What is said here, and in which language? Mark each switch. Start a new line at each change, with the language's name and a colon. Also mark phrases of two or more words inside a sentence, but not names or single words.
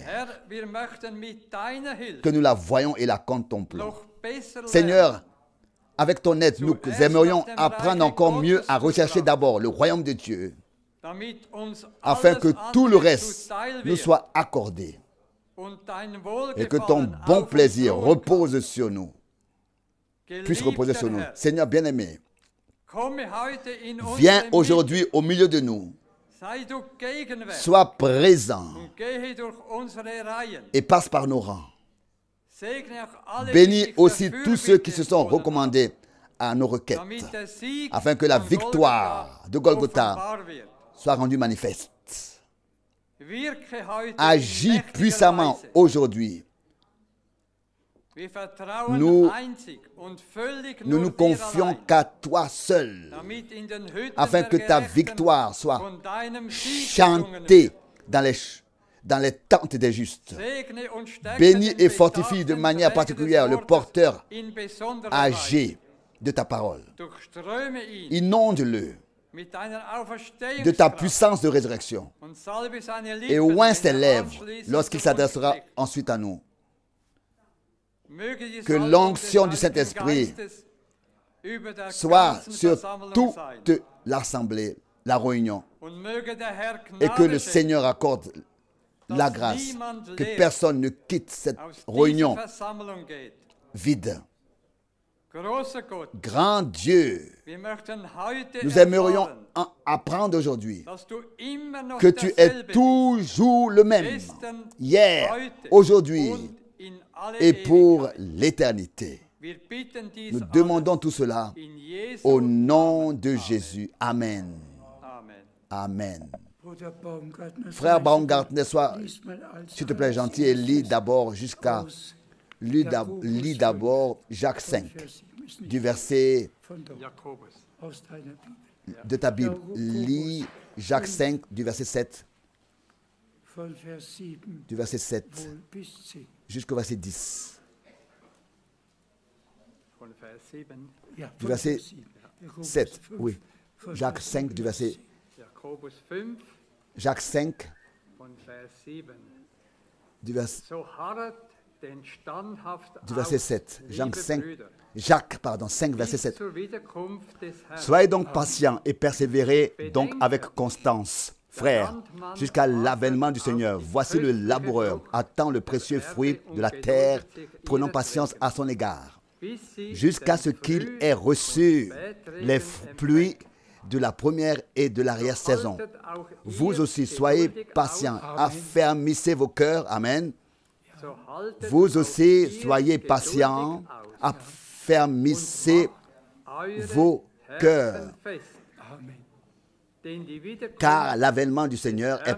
German: Herr, wir möchten mit deiner Hilfe
French: que nous la voyons et la contemplons.
German: noch besser lernen,
French: Seigneur, avec ton aide, nous aimerions apprendre encore mieux à rechercher d'abord le royaume de Dieu,
German: damit uns
French: afin
German: alles
French: que tout le
German: andere
French: reste
German: zuteil
French: nous
German: wird
French: soit accordé
German: und dein
French: et que ton
German: Wohlgefallen
French: bon
German: auf uns
French: plaisir
German: ruhen
French: repose sur nous,
German: kann.
French: puisse reposer sur nous.
German: Geliebter Herr,
French: Seigneur bien-aimé,
German: komme heute in
French: viens
German: unsere
French: aujourd'hui au milieu de nous,
German: Mitte. Sei du gegenwärtig
French: sois présent
German: und gehe durch unsere Reihen.
French: et passe par nos rangs.
German: Segne auch alle, die
French: Bénis
German: sich
French: aussi
German: dafür
French: tous ceux qui se sont
German: empfohlen
French: recommandés à nos requêtes,
German: haben, damit der Sieg
French: afin que la
German: von
French: victoire de Golgotha
German: offenbar wird.
French: soit rendue manifeste.
German: Wirke heute in
French: Agis
German: mächtiger
French: puissamment
German: Weise.
French: aujourd'hui.
German: Wir vertrauen
French: Nous-
German: einzig und völlig
French: Nous
German: nur
French: nous
German: dir
French: confions
German: allein,
French: qu'à toi seul,
German: damit in den Hütten
French: afin
German: der
French: que ta
German: Gerechten
French: victoire soit
German: von deinem Sieg gesungen
French: chantée
German: wird.
French: dans les tentes des justes.
German: Segne und stärke
French: Bénis
German: den
French: et fortifie de
German: betagten
French: manière
German: Träger
French: particulière
German: des
French: le
German: Wortes
French: porteur
German: in besonderer
French: âgé de ta parole.
German: Weise. Durchströme ihn
French: Inonde-le
German: mit deiner
French: de ta
German: Auferstehungskraft
French: puissance de résurrection
German: und salbe seine
French: et
German: Lippen,
French: oint
German: wenn
French: ses lèvres
German: anschließend
French: lorsqu'il
German: zu uns
French: s'adressera
German: spricht.
French: ensuite à nous.
German: Möge die
French: Que
German: Salbung
French: l'onction
German: des
French: du Saint-Esprit
German: Heiligen Geistes über der
French: soit
German: ganzen
French: sur
German: Versammlung sein.
French: toute l'assemblée, la réunion,
German: Und möge der Herr
French: et que le
German: Gnade schenken,
French: Seigneur accorde la grâce, que personne ne quitte cette
German: aus
French: réunion
German: dieser Versammlung geht.
French: vide.
German: Großer Gott,
French: Grand Dieu,
German: wir möchten heute
French: nous aimerions
German: erfahren,
French: apprendre aujourd'hui
German: dass du immer noch
French: que tu es
German: derselbe
French: toujours le même,
German: bist, gestern,
French: hier,
German: heute
French: aujourd'hui
German: und in alle
French: et pour
German: Ewigkeit.
French: l'éternité.
German: Wir bitten dies
French: Nous
German: alles
French: demandons tout cela
German: in Jesu
French: au nom de Jésus. Amen. Amen. Amen.
German: Bruder Baumgartner,
French: Frère Baumgartner, sois,
German: lies mal als
French: s'il te plaît, gentil et lis d'abord jusqu'à, lis d'abord Jacques 5,
German: Vers 7, ist nicht
French: du verset
German: von dort, Jakobus. aus deiner Bibel.
French: de ta Bible. Lis Jacques 5, du verset 7,
German: Von Vers 7
French: du verset 7
German: wohl bis 10.
French: jusqu'au verset 10.
German: Von Vers 7. Ja,
French: Du
German: von
French: verset
German: Vers 7. Jakobus
French: 7, 5, oui.
German: von
French: Jacques
German: Vers
French: 5, du
German: 7
French: verset,
German: bis 10. Jakobus 5
French: Jacques 5,
German: von Vers 7.
French: du verset,
German: So harret den standhaft
French: du verset
German: aus,
French: 7.
German: liebe
French: Jacques 5,
German: Brüder,
French: Jacques, pardon, 5, verset
German: bis
French: 7.
German: zur Wiederkunft des Herrn.
French: Soyez donc patients et persévérez donc avec constance, frères, jusqu'à l'avènement du Seigneur. Voici le laboureur attend le précieux fruit de la terre, prenant patience à son égard,
German: bis sie
French: jusqu'à
German: den
French: ce qu'il
German: früh-
French: ait reçu
German: Spätregen
French: les pluies de la première et de l'arrière-saison.
German: Haltet auch
French: Vous
German: ihr
French: aussi, soyez
German: geduldig
French: patients,
German: aus,
French: affermissez vos cœurs. Amen.
German: so haltet
French: Vous
German: auch
French: aussi,
German: ihr
French: soyez
German: geduldig
French: patients,
German: aus
French: affermissez
German: eure
French: vos
German: Herzen
French: cœurs,
German: fest, Amen. denn die Wiederkunft
French: car l'avènement du Seigneur est